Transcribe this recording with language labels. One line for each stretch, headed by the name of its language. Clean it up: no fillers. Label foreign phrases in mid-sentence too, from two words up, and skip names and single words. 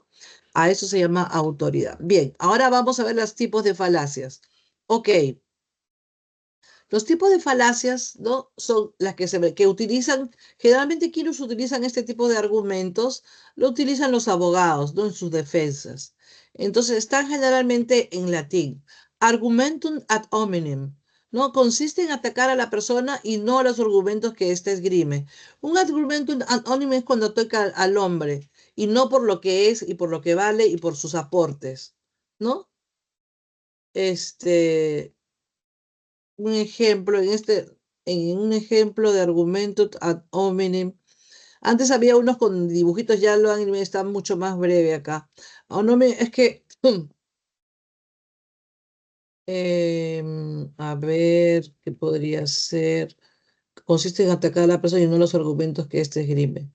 Spanish: A eso se llama autoridad. Bien, ahora vamos a ver los tipos de falacias. Ok, los tipos de falacias, ¿no? Son las que utilizan, generalmente quienes utilizan este tipo de argumentos, lo utilizan los abogados, ¿no? En sus defensas. Entonces, están generalmente en latín.
Latin: Argumentum ad hominem,
Spanish: ¿no? Consiste en atacar a la persona y no a los argumentos que éste esgrime. Un
Latin: argumentum ad hominem
Spanish: es cuando ataca al hombre y no por lo que es y por lo que vale y por sus aportes, ¿no? Un ejemplo, en un ejemplo de argumento
Latin: ad hominem.
Spanish: Antes había unos con dibujitos, ya lo han, está mucho más breve acá. Es que, a ver, ¿qué podría ser? Consiste en atacar a la persona y no los argumentos que éste esgrime.